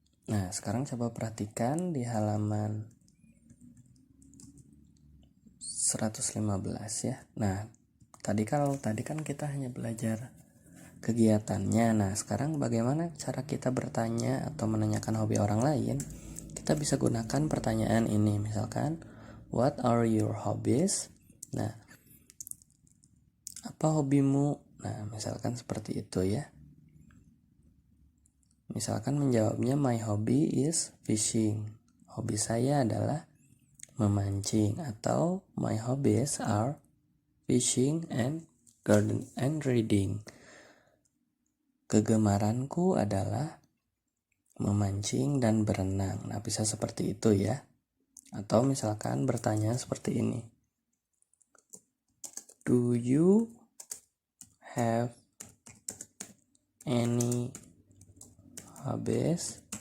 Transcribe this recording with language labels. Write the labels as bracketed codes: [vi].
[id] Nah, sekarang coba perhatikan di halaman 115 ya. Nah, tadi kan kita hanya belajar kegiatannya. Nah, sekarang bagaimana cara kita bertanya atau menanyakan hobi orang lain? Kita bisa gunakan pertanyaan ini. Misalkan, [en] what are your hobbies? [id] Nah, apa hobimu? Nah, misalkan seperti itu ya. Misalkan menjawabnya, [en] my hobby is fishing. [id] Hobi saya adalah memancing. Atau [en] my hobbies are fishing and garden and reading. [id] Kegemaranku adalah memancing dan berenang. Nah, bisa seperti itu ya. Atau misalkan bertanya seperti ini. [en] Do you have any hobbies?